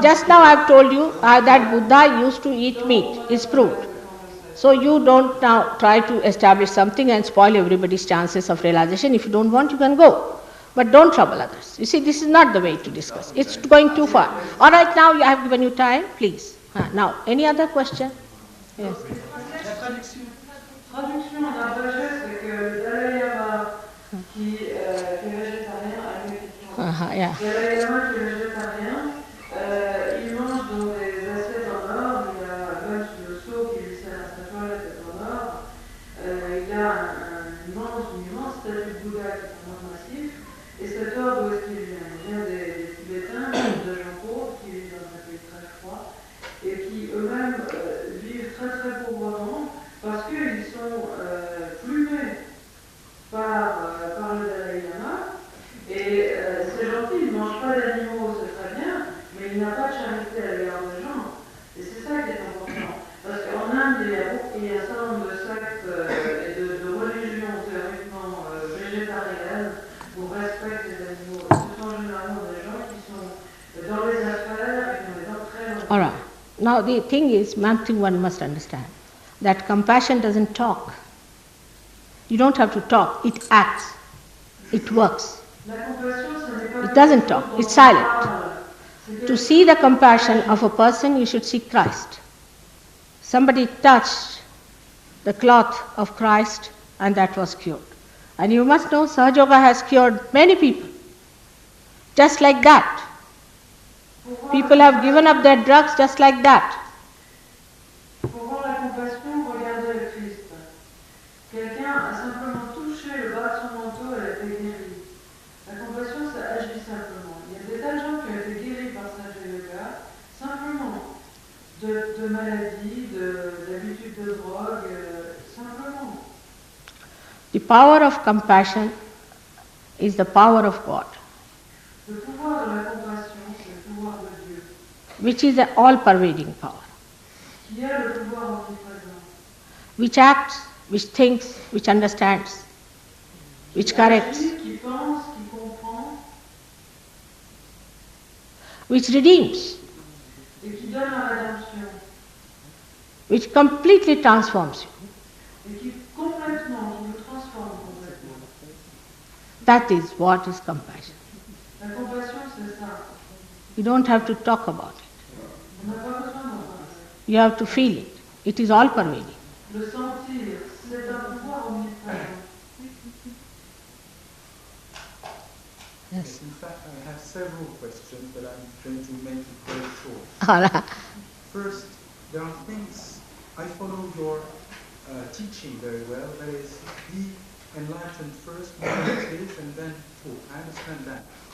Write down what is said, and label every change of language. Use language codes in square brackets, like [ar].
[en] Just now I have told you that Buddha used to eat meat. It's proved. So you don't now try to establish something and spoil everybody's chances of realization. If you don't want, you can go. But don't trouble others. You see, this is not the way to discuss. It's going too far. All right, now I have given you time. Please. Now, any other question? Yes. [fr] Traduction en abrégé, c'est que le Dalai Lama qui est végétarien a une question. [en] Yeah. [fr] Le Dalai Lama qui est végétarien, il mange dans des assiettes en or, il a même le seau qui lui sert à sa toilette est en or, il a une immense statue de Bouddha qui est vraiment massif, Et cet ordre, où est-ce qu'il vient? Il vient des Tibétains, de gens pauvres qui vivent dans un pays très froid et qui eux-mêmes vivent très très pauvrement parce qu'ils sont plumés par le Dalai Lama. Et c'est gentil, il ne mange pas d'animaux, c'est très bien, mais il n'a pas de charité à l'égard des gens. Et c'est ça qui est important. Parce qu'en Inde, il y a un certain nombre de sectes et de religions théoriquement végétariennes où on respecte les animaux. Ce sont généralement des gens qui sont dans les affaires et qui ont des dents très longues. [en] All right. Now the thing is, one thing one must understand, that compassion doesn't talk. You don't have to talk, it acts, it works. It doesn't talk, it's silent. To see the compassion of a person, you should see Christ. Somebody touched the cloth of Christ and that was cured. And you must know SahajaYoga has cured many people. Just like that. People have given up their drugs just like that. [fr] Pour voir la compassion, regardez le Christ. Quelqu'un a simplement touché le bas de son manteau et elle a été guérie. La compassion, ça agit simplement. Il y a des tas de gens qui ont été guéris par SahajaYoga, simplement, de maladies, d'habitudes de drogue, simplement. [en] The power of compassion is the power of God, [fr] Le pouvoir de la compassion, c'est le pouvoir de Dieu, [en] which is an all-pervading power, [fr] qui est le pouvoir omniprésent, [en] which acts, which thinks, which understands, which corrects, [fr] qui pense, qui comprend [en] which redeems, [fr] et qui donne la rédemption, [en] which completely transforms you. [fr] et qui complètement, qui nous transforme complètement. [en] That is what is compassion. [fr] La compassion, c'est ça. [en] You don't have to talk about it. [fr] On n'a pas besoin d'en parler. [en] You have to feel it. It is all-pervading. [fr] Le sentir, c'est un pouvoir omniprésent. [en] Yes. In fact, I have several questions, but I'm going to make it very short. All right. First, there are things, I follow your teaching very well, that is, be enlightened first, meditate, and then talk. I understand that.